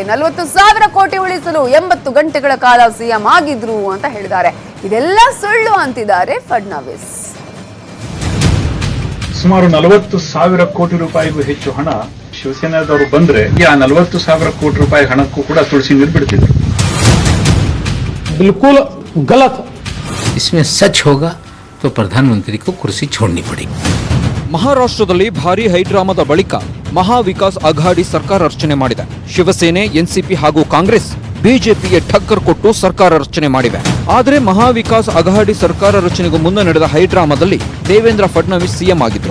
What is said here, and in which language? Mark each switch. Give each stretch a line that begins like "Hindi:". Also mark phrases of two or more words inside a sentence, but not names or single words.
Kannada: 40,000 ಕೋಟಿ ಉಳಿಸಲು 80 ಗಂಟೆಗಳ ಕಾಲ ಸಿಎಂ ಆಗಿದ್ರು ಅಂತ ಹೇಳಿದ್ದಾರೆ. ಇದೆಲ್ಲ ಸುಳ್ಳು ಅಂತಿದ್ದಾರೆ ಫಡ್ನವೀಸ್. ಸುಮಾರು 40,000 ಕೋಟಿ ರೂಪಾಯಿಗೂ ಹೆಚ್ಚು ಹಣ ಶಿವಸೇನಾದವರು ಬಂದ್ರೆ ಆ 40,000 ಕೋಟಿ ರೂಪಾಯಿ ಹಣಕ್ಕೂ ಕೂಡ ತುಳಸಿ ನೀರು ಬಿಡ್ತಿದ್ರು.
Hindi: बिल्कुल गलत. इसमें सच होगा तो प्रधानमंत्री को कुर्सी छोड़नी पड़ेगी.
Kannada: ಮಹಾರಾಷ್ಟ್ರದಲ್ಲಿ ಭಾರಿ ಹೈಡ್ರಾಮಾದ ಬಳಿಕ ಮಹಾ ವಿಕಾಸ್ ಅಘಾಡಿ ಸರ್ಕಾರ ರಚನೆ ಮಾಡಿದೆ. ಶಿವಸೇನೆ, ಎನ್ಸಿಪಿ ಹಾಗೂ ಕಾಂಗ್ರೆಸ್ ಬಿಜೆಪಿಗೆ ಠಕ್ಕರ್ ಕೊಟ್ಟು ಸರ್ಕಾರ ರಚನೆ ಮಾಡಿವೆ. ಆದರೆ ಮಹಾ ವಿಕಾಸ್ ಅಘಾಡಿ ಸರ್ಕಾರ ರಚನೆಗೂ ಮುನ್ನ ನಡೆದ ಹೈಡ್ರಾಮಾದಲ್ಲಿ ದೇವೇಂದ್ರ ಫಡ್ನವೀಸ್ ಸಿಎಂ ಆಗಿದ್ರು.